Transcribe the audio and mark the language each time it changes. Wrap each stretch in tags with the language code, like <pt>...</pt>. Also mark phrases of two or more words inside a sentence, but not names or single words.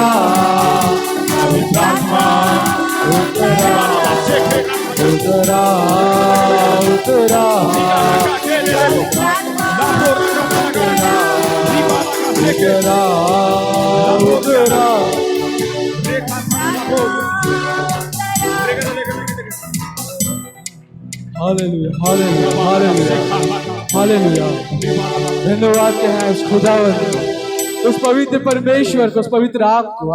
<hi>पवित्र आत्मा उतरा, उतरा, उतरा। उतरा, उतरा। उतरा। हालेलुया हालेलुया हालेलुया हालेलुया। धन्यवाद के हैं उस खुदावंद, उस पवित्र परमेश्वर को, उस पवित्र आग को।</hi>